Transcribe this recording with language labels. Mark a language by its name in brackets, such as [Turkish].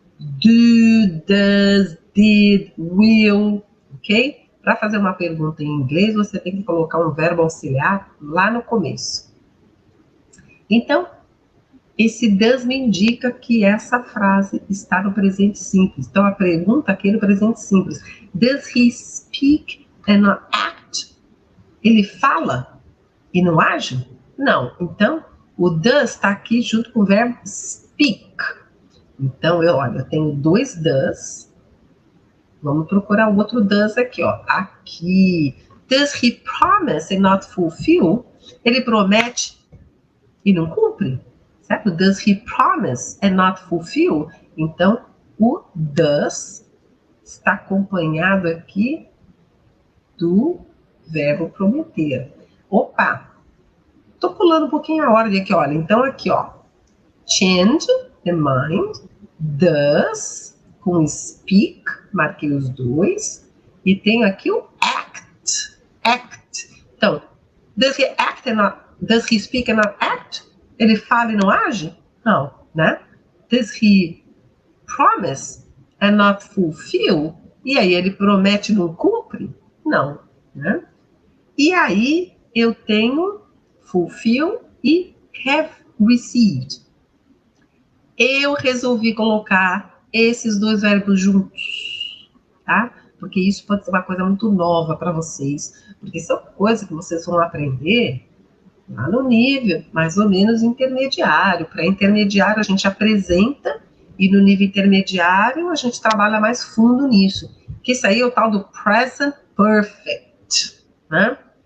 [English] Do, does, did, will, ok? [Portuguese] Para fazer uma pergunta em inglês, você tem que colocar um verbo auxiliar lá no começo. Então, esse does me indica que essa frase está no presente simples. Então, a pergunta aqui é no presente simples. [English] Does he speak and not act? [Portuguese] Ele fala e não age? Não. Então, o does está aqui junto com o verbo speak. Então, eu tenho dois does. Vamos procurar o outro does aqui, ó. Aqui. [English] Does he promise and not fulfill? [Portuguese] Ele promete e não cumpre, certo? [English] Does he promise and not fulfill? [Portuguese] Então, o does está acompanhado aqui do verbo prometer. Opa! Tô pulando um pouquinho a ordem aqui, olha. Então, aqui, ó. [English] Change the mind. [Portuguese] Does com speak, marquei os dois, e tenho aqui o act. [English] Act. Então, does he speak and not act? [Portuguese] Ele fala e não age? Não, né? [English] Does he promise and not fulfill? [Portuguese] E aí ele promete e não cumpre? Não, né? E aí eu tenho fulfill e have received. Eu resolvi colocar esses dois verbos juntos, tá? Porque isso pode ser uma coisa muito nova para vocês, porque são coisas que vocês vão aprender lá no nível mais ou menos intermediário. Para intermediário a gente apresenta e no nível intermediário a gente trabalha mais fundo nisso, que isso aí é o tal do present perfect, né?